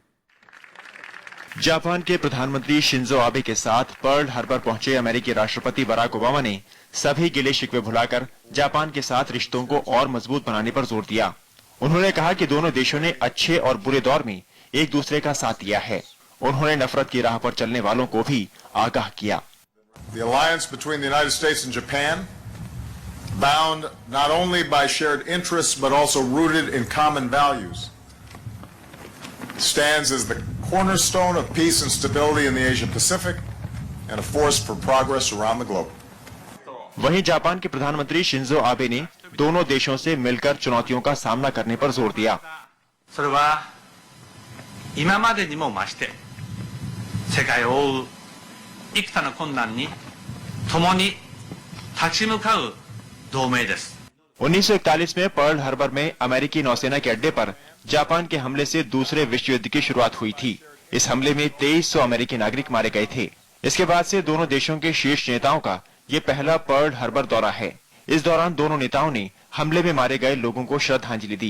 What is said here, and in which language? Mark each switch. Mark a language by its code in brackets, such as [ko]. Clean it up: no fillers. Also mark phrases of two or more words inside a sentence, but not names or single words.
[hi] जापान के प्रधानमंत्री शिंजो आबे के साथ पर्ल हार्बर पहुंचे अमेरिकी राष्ट्रपति बराक ओबामा ने सभी गिले शिकवे भुलाकर जापान के साथ रिश्तों को और मजबूत बनाने पर जोर दिया। उन्होंने कहा कि दोनों देशों ने अच्छे और बुरे दौर में एक दूसरे का साथ दिया है। उन्होंने नफरत की राह पर चलने वालों को भी आगाह किया। [en] The alliance between the United States and Japan bound not only by shared interests but also rooted in common values, stands as the cornerstone of peace and stability in the Asia Pacific and a force for progress around the globe. [hi] वहीं जापान के प्रधानमंत्री शिंजो आबे ने दोनों देशों से मिलकर चुनौतियों का सामना करने पर जोर दिया। [ja] それは今までにも増して世界を覆う幾多の困難に共に立ち向かう同盟です。 [hi] 1941 में पर्ल हार्बर में अमेरिकी नौसेना के अड्डे पर जापान के हमले से दूसरे विश्व युद्ध की शुरुआत हुई थी। इस हमले में 2300 अमेरिकी नागरिक मारे गए थे। इसके बाद से दोनों देशों के शीर्ष नेताओं का ये पहला पर्ल हार्बर दौरा है। इस दौरान दोनों नेताओं ने हमले में मारे गए लोगों को श्रद्धांजलि दी।